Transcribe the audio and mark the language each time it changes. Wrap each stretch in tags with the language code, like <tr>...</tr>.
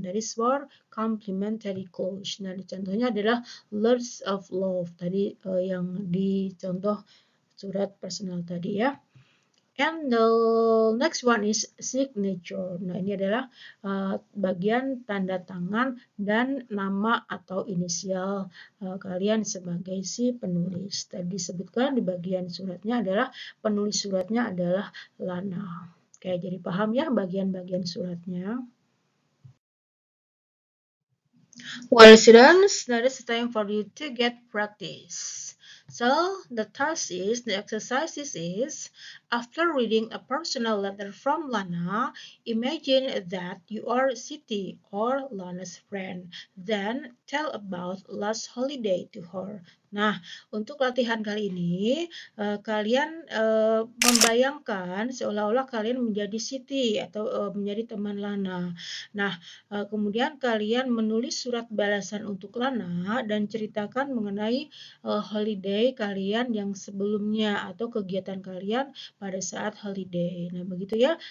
<en>That is for complementary clause.</en> <id>Nah, contohnya adalah</id> <en>lots of love.</en> <id>Tadi yang di contoh surat personal tadi ya.</id> <en>And the next one is signature.</en> <id>Nah, ini adalah bagian tanda tangan dan nama atau inisial kalian sebagai si penulis. Tadi disebutkan di bagian suratnya adalah penulis suratnya adalah Lana. Oke, jadi paham ya bagian-bagian suratnya.</id> <en>Well, students, now it's time for you to get practice. So, the exercise is, after reading a personal letter from Lana, imagine that you are Siti or Lana's friend. Then, tell about last holiday to her.</en> <id>Nah, untuk latihan kali ini, kalian membayangkan seolah-olah kalian menjadi Siti atau menjadi teman Lana. Nah, kemudian kalian menulis surat balasan untuk Lana dan ceritakan mengenai holiday kalian yang sebelumnya atau kegiatan kalian pada saat holiday. Nah, begitu ya.</id>